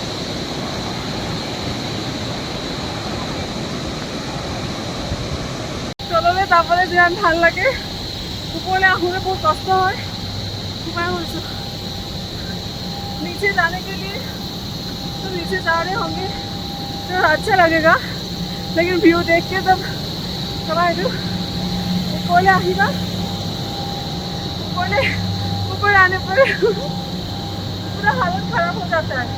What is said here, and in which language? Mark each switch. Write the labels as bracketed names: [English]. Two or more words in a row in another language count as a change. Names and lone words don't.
[Assamese] তললৈ যাবলৈ যিমান ভাল লাগে, ওপৰলৈ আহোঁতে বহুত কষ্ট হয়। সোমাই গৈছোঁ। [Hindi] नीचे जाने के लिए तो नीचे जा रहे होंगे तो अच्छा लगेगा, लेकिन व्यू देख के तब ऊपर आने पर पूरा हालत खराब हो जाता है।